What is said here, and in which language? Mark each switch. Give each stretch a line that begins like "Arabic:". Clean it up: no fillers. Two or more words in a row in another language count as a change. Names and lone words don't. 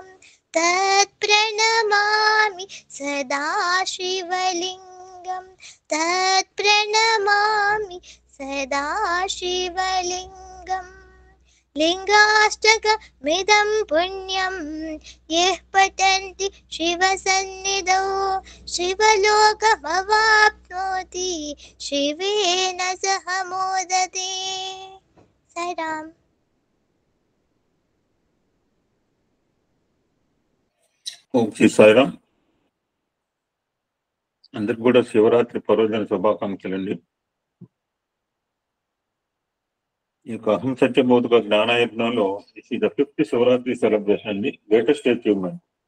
Sanskrit: तत्प्रणमामि सदा शिवलिङ्गं तत्प्रणमामि सदा शिवलिङ्गम् लिङ्गाष्टकमिदं पुण्यं यः पठन्ति शिवसन्निधौ शिवलोकमवाप्नोति शिवेन सह मोदते। साईराम।
Telugu: ఓం శ్రీ సాయిరామ్. అందరికి కూడా శివరాత్రి పర్వదిన శుభాకాంక్షలండి. ఈ యొక్క అహం సత్యబోధక జ్ఞానయజ్ఞంలో ఇది 5th శివరాత్రి సెలబ్రేషన్ అండి,
English: greatest achievement.